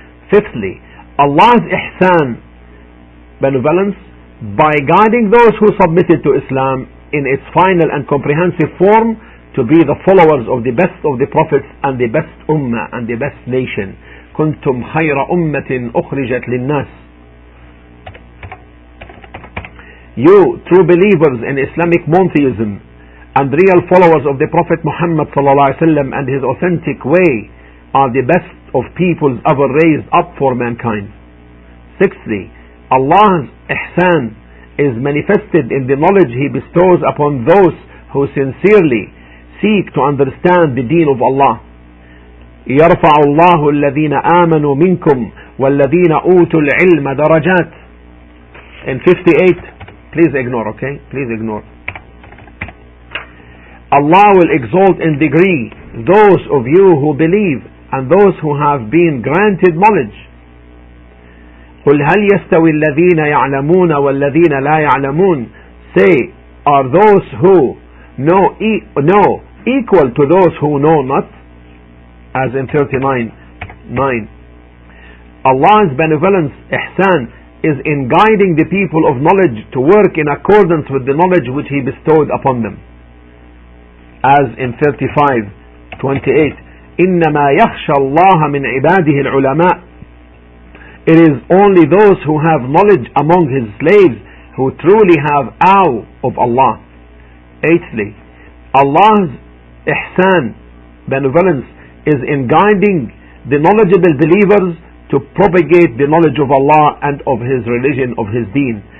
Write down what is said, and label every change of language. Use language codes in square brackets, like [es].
[en] Fifthly, Allah's ihsan, benevolence, by guiding those who submitted to Islam in its final and comprehensive form to be the followers of the best of the prophets and the best ummah and the best nation. [ar] كنتم خير أمة أخرجت للناس. [en] You, true believers in Islamic monotheism and real followers of the Prophet Muhammad ﷺ and his authentic way, are the best of peoples ever raised up for mankind. Sixthly, Allah's ihsan is manifested in the knowledge He bestows upon those who sincerely seek to understand the deen of Allah. [ar] يرفع الله الذين آمنوا منكم والذين أوتوا العلم درجات. In 58, please ignore, okay? Please ignore. [en] Allah will exalt in degree those of you who believe and those who have been granted knowledge. [ar] قل هل يستوي الذين يعلمون والذين لا يعلمون. [en] Say, are those who know equal to those who know not? As in 39:9. Allah's benevolence, ihsan, is in guiding the people of knowledge to work in accordance with the knowledge which He bestowed upon them. As in 35:28. [ar] إنما يخشى الله من عباده العلماء. [en] It is only those who have knowledge among His slaves who truly have awe of Allah. Eighthly, Allah's ihsan, benevolence, is in guiding the knowledgeable believers to propagate the knowledge of Allah and of His religion, of His deen.